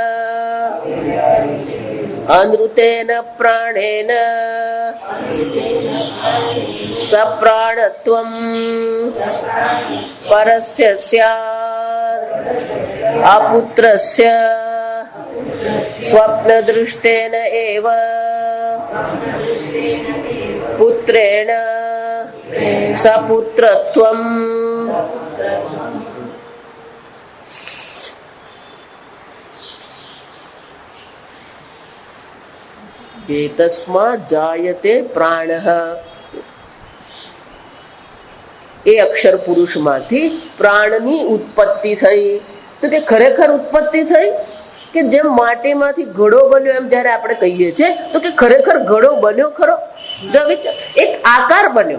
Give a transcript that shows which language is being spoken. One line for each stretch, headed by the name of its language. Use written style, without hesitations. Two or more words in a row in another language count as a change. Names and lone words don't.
Sanskrit: अनृतेन प्राणेन सप्राणत्वं परस्य स्यात् अपुत्रस्य स्वप्नदृष्टेन एव पुत्रेण सपुत्रत्वम्। एतस्मात् जायते प्राणः
Gujarati: એ અક્ષર પુરુષમાંથી પ્રાણની ઉત્પત્તિ થઈ. તો કે ખરેખર ઉત્પત્તિ થઈ કે જેમ માટીમાંથી ઘડો બન્યો એમ જયારે આપણે કહીએ છીએ તો કે ખરેખર ઘડો બન્યો ખરો? એક આકાર બન્યો.